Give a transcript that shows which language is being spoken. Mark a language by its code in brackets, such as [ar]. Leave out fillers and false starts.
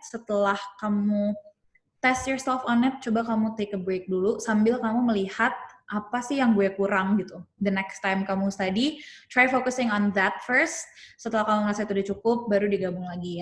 [id] Setelah kamu [en] test yourself on it, [id] coba kamu [en] take a break [id] dulu sambil kamu melihat apa sih yang gue kurang gitu. [en] The next time kamu study, try focusing on that first. [id] Setelah kamu ngerasa itu udah cukup, baru digabung lagi.